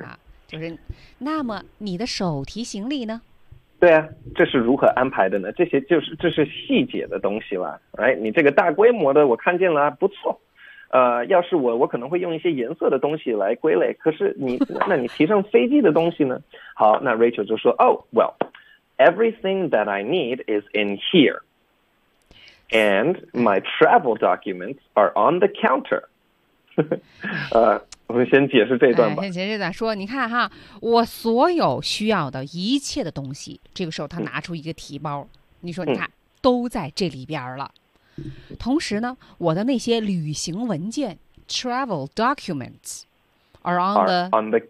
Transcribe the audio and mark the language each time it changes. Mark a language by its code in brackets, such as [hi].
[zh] 啊，就是那么你的手提行李呢？对啊，这是如何安排的呢？这些就是这是细节的东西了。哎，你这个大规模的我看见了，不错。要是我可能会用一些颜色的东西来归类。可是那你提上飞机的东西呢？好，那 Rachel 就说 [en] ：“Oh well, everything that I need is in here, and my travel documents are on the counter。” [zh] 我们先解释这段吧。先解释咋说？你看哈，我所有需要的一切的东西，这个时候他拿出一个提包，你说你看都在这里边了。同时呢，我的那些旅行文件 [en] travel documents are on the